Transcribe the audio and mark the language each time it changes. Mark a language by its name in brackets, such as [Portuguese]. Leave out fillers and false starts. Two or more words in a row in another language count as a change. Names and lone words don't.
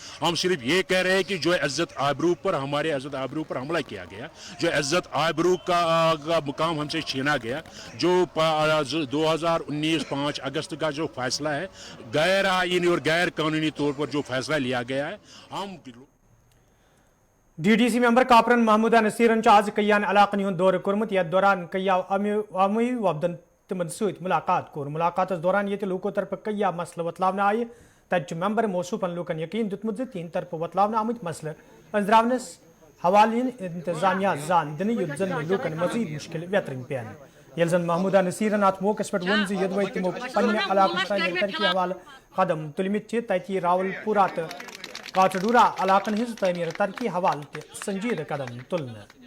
[Hindi] हम सिर्फ ये कह रहे हैं कि जो इज्जत आबरू पर, हमारे इज्जत आबरू पर हमला किया गया, जो इज्जत आबरू का मुकाम हमसे छीना गया, जो 2019 5 अगस्त का जो फैसला है, गैर आईनी और गैर कानूनी तौर पर जो फैसला लिया गया है, हम [Kashmiri] DDC मेंबर कापरन महमूदा नसीरन आज कयान इलाकन हुंद दौर कोर्मुत, यथ दौरान कया अमी वफदन तिमन सत मुलाकात कोर। मुलाकात दौरान ये लोगों तरफ कया मसल वतलावन आय, तत मेंबर मौसूफन लूकन यकीन दितमुत तीन तरफ वतलावन आमुत मसल अंजरावनस हवाले इंतजामिया जान दिन युद्धन लूकन मजीद मुश्किल व्यतरन पेन। ये जन महमूदा नसीरन अत मौके पे वन यदि तमो पन्ने इलाक तरक्की हवाले कदम तुलमित तत रावलपुरा तो کاچڈورہ علاقن ہز تعمیر ترقی حوالہ تہ سنجیدہ قدم تلنے.